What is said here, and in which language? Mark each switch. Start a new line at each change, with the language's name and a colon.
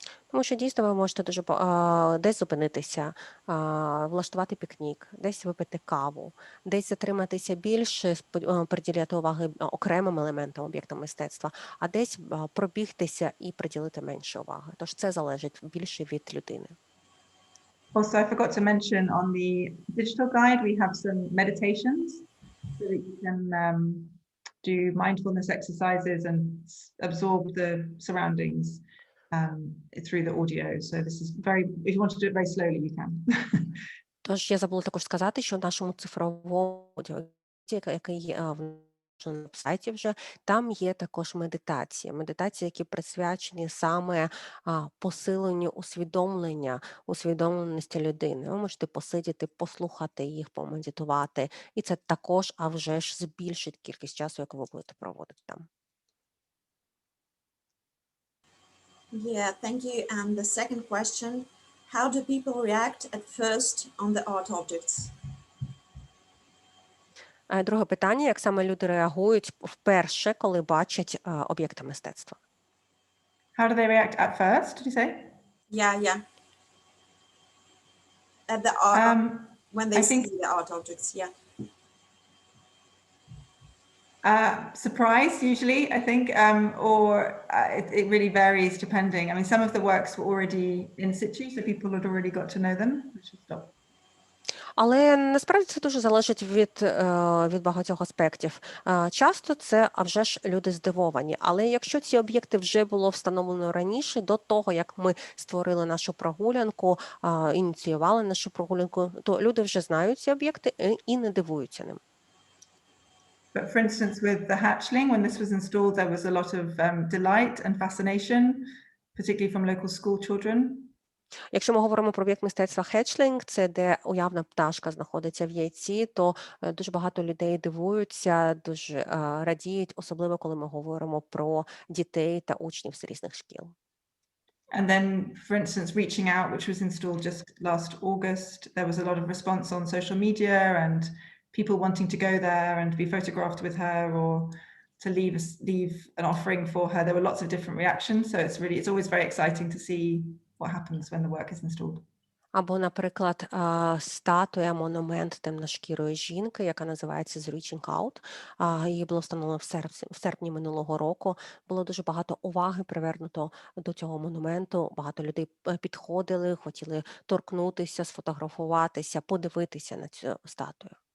Ukrainian: Тому що дійсно ви можете дуже десь зупинитися, влаштувати пікнік, десь випити каву, десь затриматися більше, приділяти уваги окремим елементам, об'єктам мистецтва, а десь пробігтися і приділити менше уваги. Тож це залежить більше від людини.
English: Also, I forgot to mention on the digital guide, we have some meditations so that you can do mindfulness exercises and absorb the surroundings through the audio. So this is if you want to do it very slowly, you can.
Ukrainian: Тож я забула також сказати, що в нашому цифровому аудіо, який є на сайті вже, там є також медитації, які присвячені саме посиленню усвідомленості людини. Ви можете посидіти, послухати їх, помедитувати, і це також, а вже ж збільшить кількість часу, яку ви будете проводити там.
English: Yeah, thank you. And the second question, how do people react at first on the art objects?
Ukrainian: Друге питання, як саме люди реагують вперше, коли бачать об'єкти мистецтва?
English: How do they react at first, did you say? Yeah. At the art, when they see the art objects, yeah. Surprise, usually, I think, or it really varies depending. I mean, some of the works were already in situ, so people had already got to know them.
Ukrainian: Але насправді це дуже залежить від багатьох аспектів. Часто це, а вже ж, люди здивовані. Але якщо ці об'єкти вже було встановлено раніше, до того, як ми створили нашу прогулянку, ініціювали нашу прогулянку, то люди вже знають ці об'єкти і не дивуються ним.
English: But for instance, with the hatchling, when this was installed, there was a lot of delight and fascination, particularly from local school children. Якщо ми говоримо про об'єкт мистецтва хетчлінг, це де уявна пташка знаходиться в яйці, то дуже багато людей дивуються, дуже радіють, особливо коли ми говоримо про дітей та учнів з різних шкіл. And then, for instance, Reaching Out, which was installed just last August, there was a lot of response on social media and people wanting to go there and be photographed with her or to leave an offering for her. There were lots of different reactions, so it's always very exciting to see what happens when the work is installed.
Ukrainian: Або, наприклад, статуя, монумент темношкірої жінки, яка називається «The Reaching Out». Її було встановлено в серпні минулого року. Було дуже багато уваги привернуто до цього монументу. Багато людей підходили, хотіли торкнутися, сфотографуватися, подивитися на цю статую.